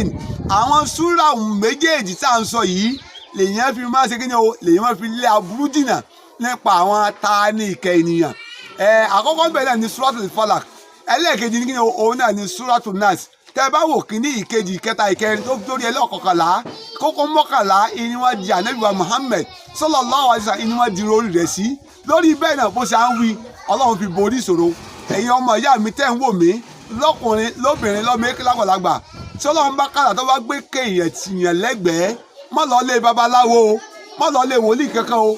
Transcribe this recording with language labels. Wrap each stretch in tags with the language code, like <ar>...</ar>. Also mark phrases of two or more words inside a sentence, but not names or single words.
<yo>Àwọn súrà méjèèjì tá à ń sọ yìí lèyìn fi máa ṣe kí ni o, lèyìn máa fi lé aburú jìnnà nípa àwọn ta ni ìkà ènìyàn. Àkọ́kọ́ bẹ̀rẹ̀ ní suratul falak, ẹlẹ́ẹ̀kejì ní kí ni o, òun náà ni suratul nas. Tẹ́ bá wò kíní ìkejì ìkẹta ìkẹrin tó dórí ẹlẹ́ọ̀kọ̀kànlá, kókó mọ́kànlá ìní wọ́n di Ànábì wa Muhammad</yo> <ar>صلى الله عليه وسلم</ar> <yo>ìní wọ́n di orí rẹ̀ sí. Lórí bẹ́ẹ̀ náà bó ṣe à ń wí, ọlọ́run fi borí ìṣòro. Ẹ̀yin ọmọ ìyá mi tẹ́ ń wò mí lọ́kùnrin lóbìnrin lọ́mọ lágbàlagbà tí ọlọ́run bá kàdà tó bá gbé kéèyàn tìyàn lẹ́gbẹ̀ẹ́ má lọ lé babaláwo o má lọ lé wòlíì kankan o.</yo>